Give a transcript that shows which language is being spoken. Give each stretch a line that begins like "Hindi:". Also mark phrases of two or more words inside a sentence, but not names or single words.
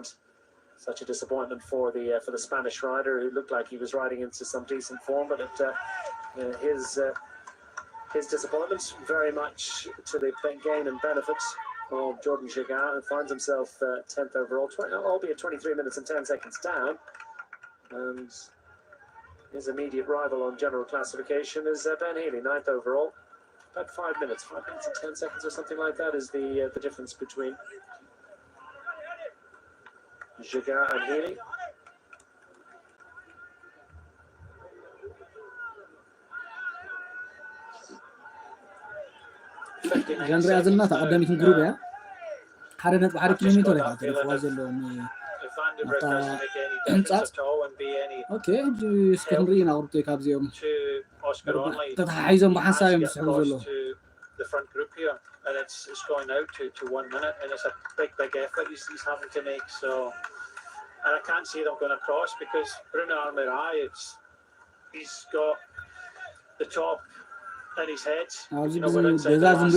English: Such a disappointment for the Spanish rider, who looked like he was riding into some decent form, but his disappointment very much to the gain and benefit of Jordan Jagat, who finds himself 10th overall, albeit 23 minutes and 10 seconds down. And his immediate rival on general classification is Ben Healy, 9th overall. About 5 minutes and 10 seconds or something like that is the difference between Jagat and Healy.
Tigrinya: ጀንድሪያ ዘለና ተቀዳሚትን ግሩብ እያ ሓደ ነጥቢ 1 ኪሎ ሜትር ኢኻ ተሪፍዋ ዘለዎም ህንፃፅ ኦኬ እስኪ ክንርኢ ኢና ቁርጦ ካብዚኦም ተተሓሒዞም ብሓንሳብ እዮም ዝስሕቡ ዘለዉ
English: the front group here, and it's going out to 1 minute, and it's a big effort he's having to make. So, and I can't see them going across because Bruno Amarai, he's got the top in his head. You know, we're inside the last